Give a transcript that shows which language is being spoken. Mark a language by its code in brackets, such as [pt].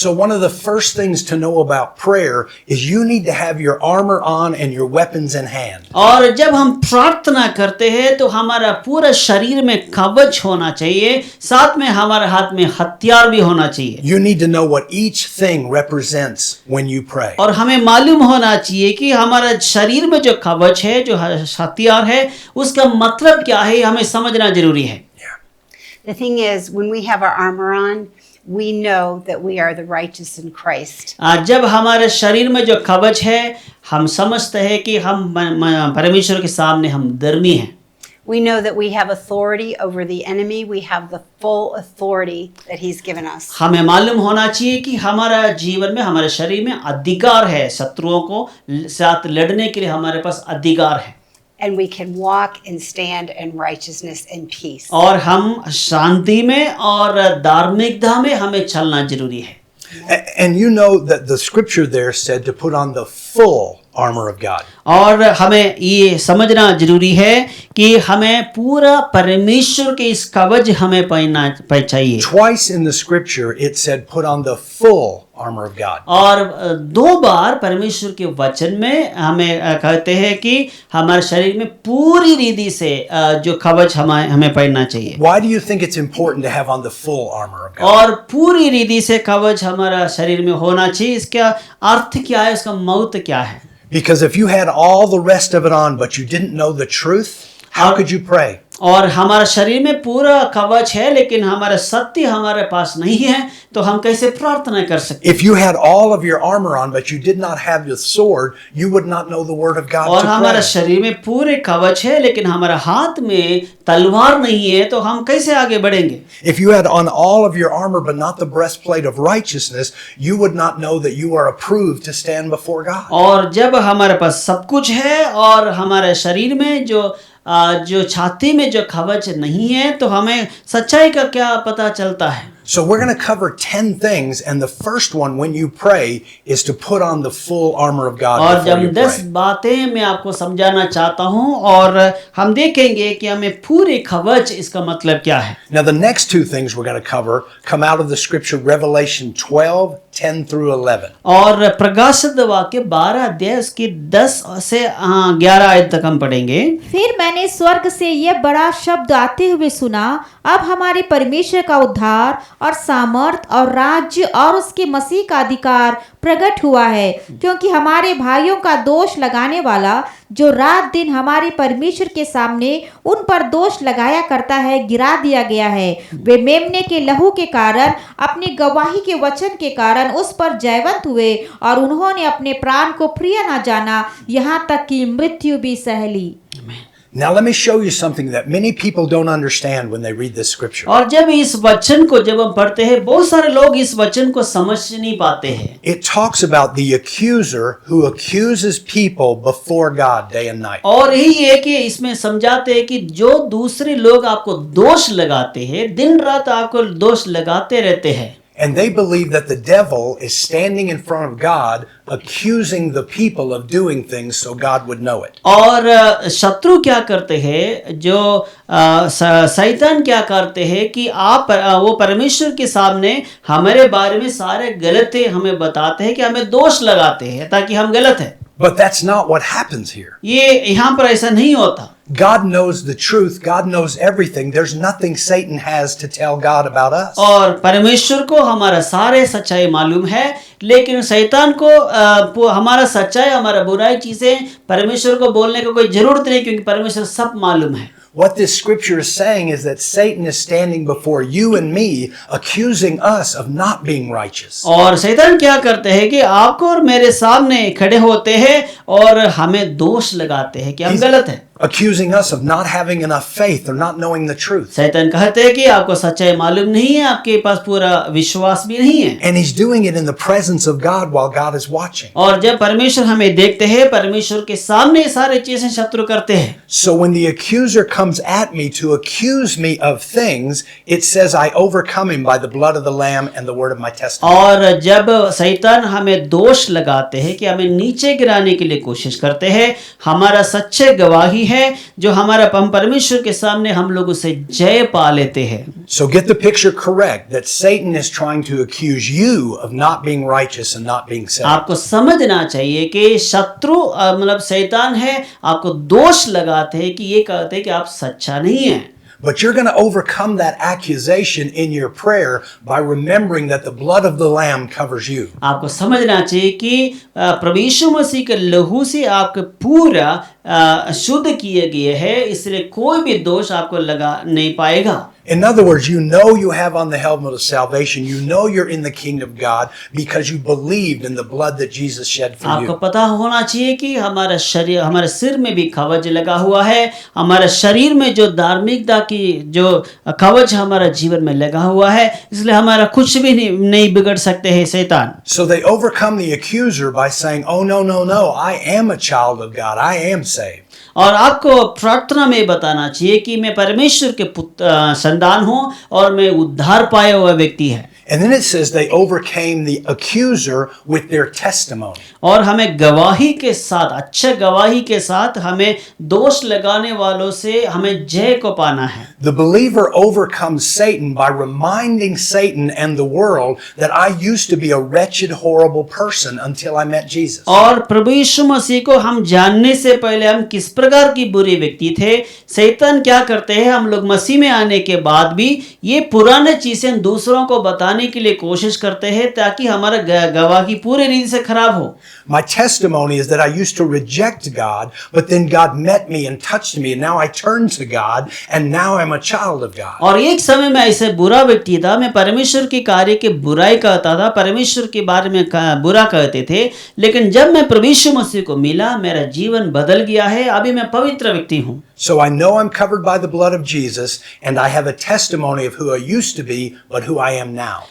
[en] So one of the first things to know about prayer is you need to have your armor on and your weapons in hand. [hi] और जब हम प्रार्थना करते हैं तो हमारा पूरा शरीर में कवच होना चाहिए, साथ में हमारे हाथ में हथियार भी होना चाहिए। [en] You need to know what each thing represents when you pray. [hi] और हमें मालूम होना चाहिए कि हमारा शरीर में जो कवच है, जो हथियार है, उसका मतलब क्या है, हमें समझना जरूरी है। [en] The thing is, when we have our armor on, we know that we are the righteous in Christ. [hi] जब हमारे शरीर में जो कवच है, हम समझते हैं कि हम परमेश्वर के सामने हम धर्मी हैं। [en] We know that we have authority over the enemy. We have the full authority that he's given us. [hi] हमें मालूम होना चाहिए कि हमारा जीवन में, हमारे शरीर में अधिकार है, शत्रुओं को साथ लड़ने के लिए हमारे पास अधिकार है। [en] And we can walk and stand in righteousness and peace. [hi] और हम शांति में और धार्मिकता में हमें चलना जरूरी है। [en] And you know that the scripture there said to put on the full armor of God. [hi] और हमें ये समझना जरूरी है कि हमें पूरा परमेश्वर के इस कवच हमें पहनना चाहिए। [en] Twice in the scripture it said put on the full armor of God. [hi] और 2 बार परमेश्वर के वचन में हमें कहते हैं कि हमारे शरीर में पूरी रीति से जो कवच हमें पहनना चाहिए। [en] Why do you think it's important to have on the full armor of God? [hi] और पूरी रीति से कवच हमारा शरीर में होना चाहिए, इसका अर्थ क्या है, इसका महत्व क्या है? [en] Because if you had all the rest of it on but you didn't know the truth, how could you pray? [hi] और हमारा शरीर में पूरा कवच है लेकिन हमारा सत्य हमारे पास नहीं है, तो हम कैसे प्रार्थना कर सकते? [en] If you had all of your armor on, but you did not have your sword, you would not know the word of God [hi] और [en] to [hi] हमारा [en] pray. [hi] शरीर में पूरे कवच है लेकिन हमारा हाथ में तलवार नहीं है, तो हम कैसे आगे बढ़ेंगे? [en] If you had on all of your armor, but not the breastplate of righteousness, you would not know that you are approved to stand before God. [hi] और जब हमारे पास सब कुछ है और हमारे शरीर में जो छाती में जो कवच नहीं है, तो हमें सच्चाई का क्या पता चलता है? [en] So we're going to cover 10 things, and the first one when you pray is to put on the full armor of God [hi] और [en] before [hi] जब [en] you [hi] 10 [en] pray. [hi] बातें मैं आपको समझाना चाहता हूं और हम देखेंगे कि हमें पूरे कवच इसका मतलब क्या है। [en] Now the next two things we're going to cover come out of the scripture Revelation 12, 10 through 11. [hi] और प्रकाशित वाक्य 12 अध्याय उसकी 10 से 11 आयत तक हम पढ़ेंगे। फिर मैंने स्वर्ग से यह बड़ा शब्द आते हुए सुना, अब हमारे परमेश्वर का उद्धार और सामर्थ और राज्य और उसके मसीह का अधिकार प्रकट हुआ है, क्योंकि हमारे भाइयों का दोष लगाने वाला जो रात दिन हमारे परमेश्वर के सामने उन पर दोष लगाया करता है, गिरा दिया गया है। वे मेमने के लहू के कारण अपनी गवाही के वचन के कारण उस पर जयवंत हुए और उन्होंने अपने प्राण को प्रिय न जाना, यहाँ तक कि मृत्यु भी सह ली। [en] Now let me show you something that many people don't understand when they read this scripture. [hi] और जब इस वचन को जब हम पढ़ते हैं, बहुत सारे लोग इस वचन को समझ नहीं पाते हैं। [en] It talks about the accuser who accuses people before God day and night. [hi] और यही है कि इसमें समझाते हैं कि जो दूसरे लोग आपको दोष लगाते हैं, दिन रात आपको दोष लगाते रहते हैं, [en] And they believe that the devil is standing in front of God accusing the people of doing things so God would know it. [hi] और शत्रु क्या करते हैं, जो शैतान क्या करते हैं कि वो परमेश्वर के सामने हमारे बारे में सारे गलत हमें बताते हैं, कि हमें दोष लगाते हैं ताकि हम गलत हैं। [en] But that's not what happens here. [hi] ये यहाँ पर ऐसा नहीं होता। [en] God knows the truth. God knows everything. There's nothing Satan has to tell God about us. [hi] और परमेश्वर को हमारा सारे सच्चाई मालूम है, लेकिन शैतान को हमारा सच्चाई, हमारा बुराई चीजें परमेश्वर को बोलने का कोई जरूरत नहीं, क्योंकि परमेश्वर सब मालूम है। [en] What this scripture is saying is that Satan is standing before you and me, accusing us of not being righteous. [hi] और शैतान क्या करते हैं कि आपको और मेरे सामने खड़े होते हैं और हमें दोष लगाते हैं कि हम गलत हैं। [en] Accusing us of not having enough faith or not knowing the truth. [hi] शैतान कहते हैं कि आपको सच्चाई मालूम नहीं है, आपके पास पूरा विश्वास भी नहीं है। [en] And he's doing it in the presence of God while God is watching. [hi] और जब परमेश्वर हमें देखते हैं, परमेश्वर के सामने सारे चीजें शत्रु करते हैं। [en] So when the accuser comes at me to accuse me of things, it says I overcome him by the blood of the Lamb and the word of my testimony. [hi] और जब शैतान हमें दोष लगाते हैं, कि हमें नीचे गिराने के लिए कोशिश करते हैं, हमारा सच्चे गवाही है जो हमारा हम परमेश्वर के सामने हम लोग उसे जय पा लेते हैं। [en] So get the picture correct that Satan is trying to accuse you of not being righteous and not being saved. [hi] आपको समझना चाहिए कि शत्रु मतलब शैतान है, आपको दोष लगाते हैं कि ये कहते हैं कि आप सच्चा नहीं है। [en] But you're going to overcome that accusation in your prayer by remembering that the blood of the Lamb covers you. [hi] आपको समझना चाहिए कि प्रभु यीशु मसीह के लहू से आपके पूरा शुद्ध किए गए हैं, इसलिए कोई भी दोष आपको लगा नहीं पाएगा। [en] In other words, you know you have on the helmet of salvation. You know you're in the kingdom of God because you believed in the blood that Jesus shed for [hi] आपको [en] you. [hi] पता होना चाहिए कि हमारा शरीर, हमारे सिर में भी कवच लगा हुआ है, हमारे शरीर में जो धार्मिकता की जो कवच हमारा जीवन में लगा हुआ है, इसलिए हमारा कुछ भी नहीं बिगड़ सकते हैं शैतान। [en] So they overcome the accuser by saying, "Oh no, no, no, I am a child of God. I am saved." [hi] और आपको प्रार्थना में बताना चाहिए कि मैं परमेश्वर के संतान हूँ और मैं उद्धार पाया हुआ व्यक्ति है। [en] And then it says they overcame the accuser with their testimony. [hi] और हमें गवाही के साथ, अच्छे गवाही के साथ हमें दोष लगाने वालों से हमें जय को पाना है। [en] The believer overcomes Satan by reminding Satan and the world that I used to be a wretched, horrible person until I met Jesus. [hi] और प्रभु यीशु मसीह को हम जानने से पहले हम किस प्रकार की बुरी व्यक्ति थे। शैतान क्या करते हैं, हम लोग मसीह में आने के बाद भी ये पुराने चीजें दूसरों को बताने गिराने के लिए कोशिश करते हैं ताकि हमारा गवाही पूरी रीति से खराब हो। [en] My testimony is that I used to reject God, but then God met me and touched me, and now I turn to God, and now I'm a child of God. [hi] और एक समय में ऐसे बुरा व्यक्ति था, मैं परमेश्वर के कार्य की बुराई करता था, परमेश्वर के बारे में बुरा कहते थे, लेकिन जब मैं प्रभु यीशु मसीह को मिला मेरा जीवन बदल गया है, अभी मैं पवित्र व्यक्ति हूँ। [en] So I know I'm covered by the blood of Jesus, and I have a testimony of who I used to be, but who I am now.